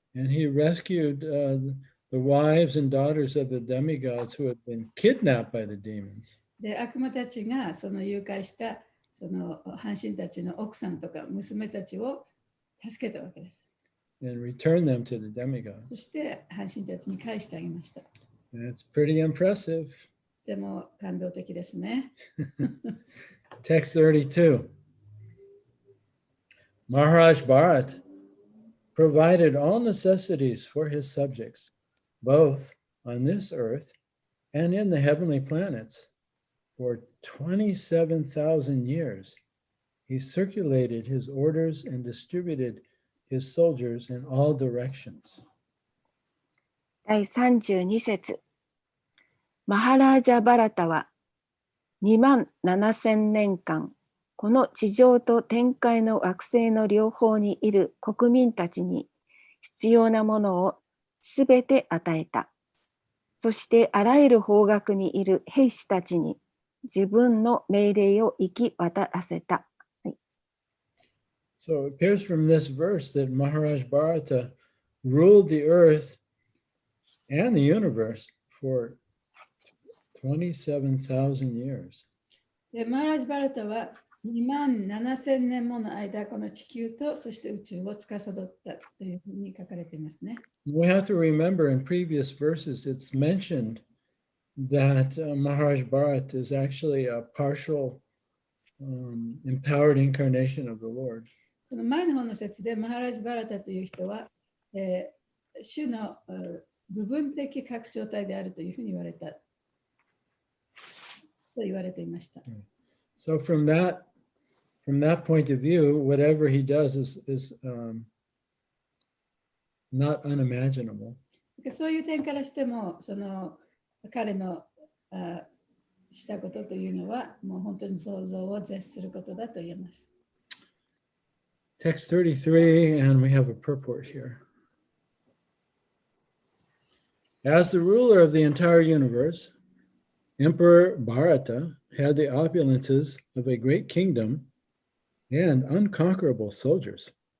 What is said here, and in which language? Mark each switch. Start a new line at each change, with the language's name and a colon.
English: And he rescued the wives and daughters of the demigods who had been kidnapped by the demons.
Japanese: で、悪魔たちがその誘拐したその半神たちの奥さんとか娘たちを助けたわけです。
English: And returned them to the
Japanese: そ
English: demigods.
Japanese: して半神たちに返してあげました。
English: That's pretty impressive.
Japanese: でも感動的ですね。
English: Text 32. Maharaj Bharat provided all necessities for his subjects, both on this earth and in the heavenly planets. For 27,000 years, he circulated his orders and distributed his soldiers in all directions.
Japanese: 第32節。マハラージャ・バラタは27,000年間、この地上と天界の惑星の両方にいる国民たちに必要なものをすべて与えた。そしてあらゆる方角にいる兵士たちに自分の命令を行き渡らせた。
English: So it appears from this verse that Maharaj Bharata ruled the earth and the universe for 27,000 years.
Japanese: で、マハラジ・バラタは27,000年もの間、この地球とそして宇宙を司ったというふうに書かれていますね。
English: We have to remember in previous verses, it's mentioned that Maharaj Bharat is actually a partial empowered incarnation of the Lord.
Japanese: この前の方の説でマハラジ・バラタという人は、主の部分的拡張体であるというふうに言われたと言われていました。
English: So from that point of view, whatever he does is not unimaginable.
Japanese: そういう点からしても、その彼のしたことというのは、もう本当に想像を絶することだと言えます。
English: Text 33, and we have a purport here. As the ruler of the entire universe, Emperor Bharata had the opulences of a great kingdom and unconquerable soldiers.